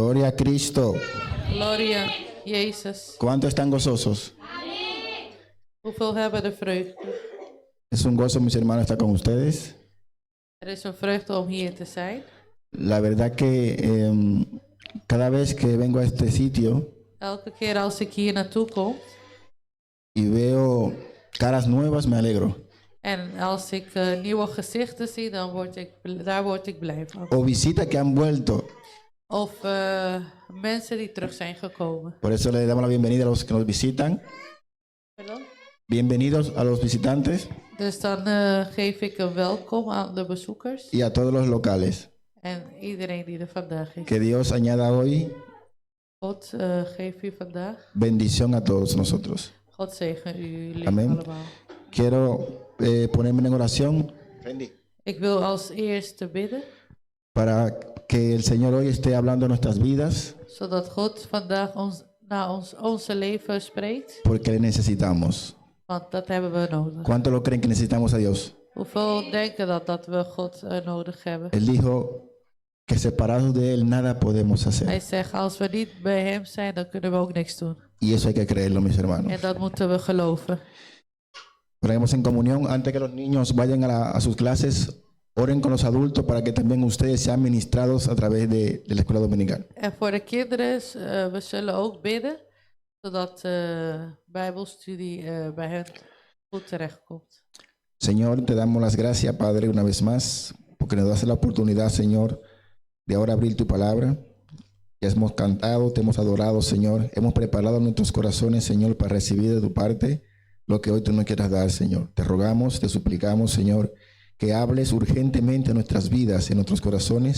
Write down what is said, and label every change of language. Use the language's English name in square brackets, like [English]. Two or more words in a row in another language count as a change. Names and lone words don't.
[Spanish] a Cristo. [Dutch] Gloria Jezus. [Spanish] ¿Cuántos están gozosos? [Dutch] Hoeveel hebben de vreugde? [Spanish] Es un gozo, mis hermanos, estar con ustedes. [Dutch] Er is een vreugde om hier te zijn. [Spanish] La verdad que cada vez que vengo a este sitio [Dutch] Elke keer als ik hier naartoe kom [Spanish] y veo caras nuevas, me alegro. [Dutch] en als ik nieuwe gezichten zie, dan daar word ik blij van. [Spanish] O visitas que han vuelto. [Dutch] Of mensen die terug zijn gekomen. [Spanish] Por eso le damos la bienvenida a los que nos visitan. [Dutch] Pardon? [Spanish] Bienvenidos a los visitantes [Dutch] Dus dan geef ik een welkom aan de bezoekers [Spanish] y a todos los locales. [Dutch] en iedereen die er vandaag is. [Spanish] Que Dios añada hoy [Dutch] God geef u vandaag. [Spanish] bendición a todos nosotros. [Dutch] God zegen u jullie [Spanish] Amen. [Dutch] allemaal. [Spanish] Quiero ponerme en oración [Dutch] Ik wil als eerste bidden, [Spanish] para que el Señor hoy esté hablando en nuestras vidas, [Dutch] zodat God vandaag naar onze leven spreekt, [Spanish] porque le necesitamos. [Dutch] want dat hebben we nodig. [Spanish] ¿Cuántos lo creen que necesitamos a Dios? [Dutch] Hoeveel denken dat we God nodig hebben? [Spanish] Él dijo que separados de Él nada podemos [Dutch] Hij [Spanish] hacer. [Dutch] zegt, als we niet bij hem zijn, dan kunnen we ook niks doen. [Spanish] Y eso hay que creerlo, mis hermanos. [Dutch] En dat moeten we geloven. [Spanish] Oremos en comunión antes que los niños vayan a sus clases. Oren con los adultos para que también ustedes sean ministrados a través de la escuela dominical. [Dutch] En voor de kinderen, we zullen ook bidden, zodat Bijbelstudie bij hen goed terechtkomt. [Spanish] Señor, te damos las gracias, Padre, una vez más, porque nos das la oportunidad, Señor, de ahora abrir tu palabra. Ya hemos cantado, te hemos adorado, Señor. Hemos preparado nuestros corazones, Señor, para recibir de tu parte lo que hoy tú nos quieras dar, Señor. Te rogamos, te suplicamos, Señor, que hables urgentemente en nuestras vidas, en nuestros corazones.